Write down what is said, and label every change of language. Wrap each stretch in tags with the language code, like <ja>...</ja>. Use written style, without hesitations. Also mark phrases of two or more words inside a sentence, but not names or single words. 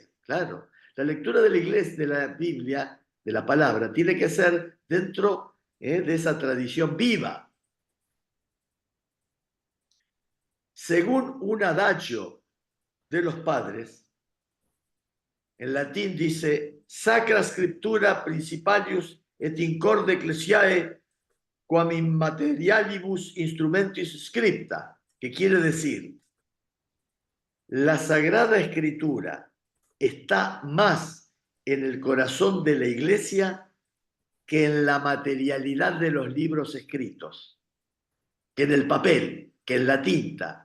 <es>Claro, la lectura de la Iglesia, de la Biblia, de la palabra, tiene que ser dentro de esa tradición viva. Según un adagio de los padres, en latín dice</es> <la>Sacra Scriptura Principalius et incorde Ecclesiae quam in materialibus instrumentis scripta,</la> <es>que quiere decir, la Sagrada Escritura está más en el corazón de la Iglesia que en la materialidad de los libros escritos, que en el papel, que en la tinta.</es>